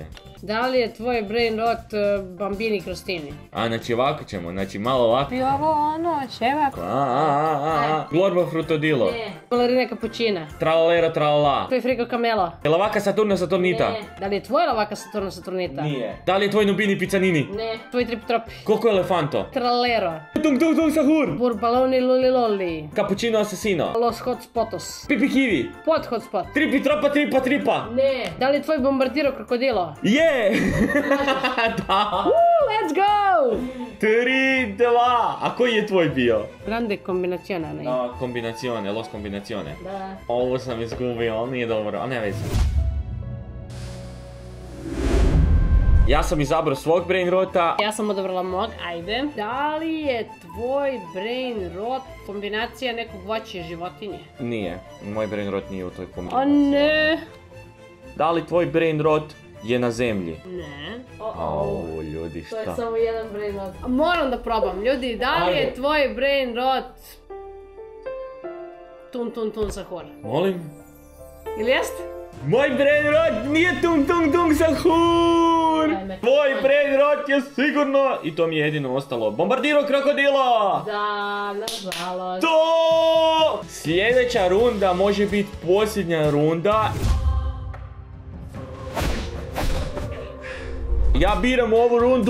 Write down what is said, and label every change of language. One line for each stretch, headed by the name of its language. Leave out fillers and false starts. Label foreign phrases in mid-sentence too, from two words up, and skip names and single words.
Bosnian: Da li je tvoj
English: brain rot
Bosnian: Bambini Crostini? A, znači ovako ćemo, znači malo ovako. I ovo ono, čevak. Glorbo frutodilo. Ne. Balerina Cappuccina. Tralalero tralala. Tvoj frigo Camelo. Je lavaka Saturna Saturnita? Ne. Da li je tvoj lavaka Saturna Saturnita? Nije. Da li je tvoj Nubini Picanini? Ne. Tvoj Tripotropi. Coco Elefanto? Tralero. Tung tung tung sahur. Burbaloni Luli Loli. Cappuccino Assassino. Los Hotspotos. Pipi kiwi. Pod Hotspot. Tripi tropa tripa tripa. Ne. Da li je tvoj Bombardiro Krokodilo? Je! Da!
English: Let's go!
Bosnian: 3-2! A koji je tvoj bio? Grande kombinaciona, ne? No, kombinacione, los kombinacione. Da. Ovo sam izgubio, ali nije dobro, a ne vezi. Ja sam izabrao svog
English: brain rota.
Bosnian: Ja sam odabrala mog, ajde. Da li je tvoj
English: brain rot
Bosnian: kombinacija nekog voća i životinje? Nije, moj
English: brain rot
Bosnian: nije u toj O kombinaciji. ne! Da li tvoj
English: brain rot
Bosnian: je na zemlji? Ne. Au, ljudi, To je šta? samo jedan
English: brain rot.
Bosnian: A moram da probam, ljudi, da li je Ajde. tvoj
English: brain rot
Bosnian: tun tun tun sahur? Molim? Ili jeste? Moj
English: brain rot
Bosnian: nije tung tung tung sahur! Ajme. Tvoj
English: brain rot
Bosnian: je sigurno, i to mi je jedino ostalo, Bombardiro krokodilo! Da, nažalost. To! Sljedeća runda može biti posljednja runda. Ja biram ovu rundu